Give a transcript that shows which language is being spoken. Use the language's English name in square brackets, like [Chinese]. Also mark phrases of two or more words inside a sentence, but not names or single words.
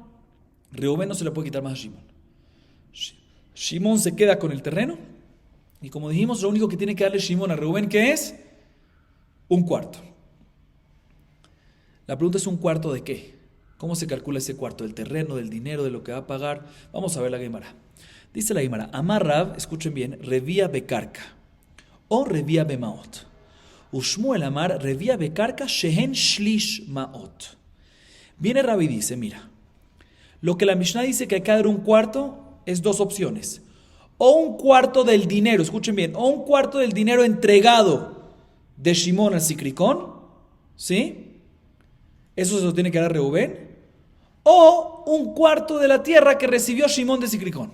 [Spanish] Reubén no se la puede quitar más a Shimón. Shimón se queda con el terreno y como dijimos, lo único que tiene que darle Shimón a Reubén, ¿qué es? 1/4. La pregunta es ¿1/4 de qué? ¿Cómo se calcula ese cuarto? ¿Del terreno, del dinero, de lo que va a pagar? Vamos a ver la Gemara. Dice la Gemara, [Aramaic] אמר רב, [Spanish] escuchen bien, [Hebrew] רביע בקרקע או רביע במעות. ושמואל אמר רביע בקרקע שהן שליש מעות. [Spanish] Viene Rav y dice, mira, lo que la Mishnah dice que hay que dar 1/4 es 2 opciones. O 1/4 del dinero, escuchen bien, o 1/4 del dinero entregado de Shimón al sikrikón, ¿sí? Eso se lo tiene que dar Reubén. O 1/4 de la tierra que recibió Shimón de sikrikón.